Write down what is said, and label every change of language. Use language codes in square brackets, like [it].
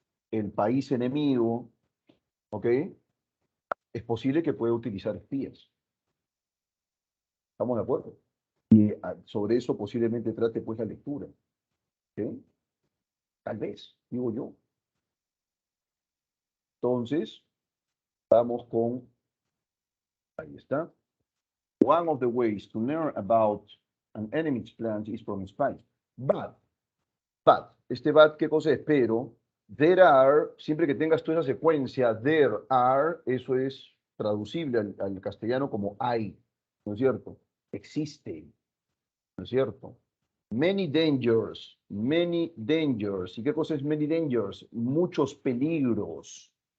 [es] El país enemigo, ¿ok? Es posible que pueda utilizar espías. ¿Estamos de acuerdo? Y sobre eso posiblemente trate pues la lectura. ¿Ok? Tal vez, digo yo. Entonces, vamos con, ahí está. [en] One of the ways to learn about an enemy's plans is from spies. But, but, [es] ¿qué cosa es? Pero, [en] there are, [es] siempre que tengas tú esa secuencia, there are, eso es traducible al castellano como hay, ¿no es cierto? Existe, ¿no es cierto? [en] Many dangers, many dangers. [es] ¿Y qué cosa es [en] many dangers? [es] Muchos peligros.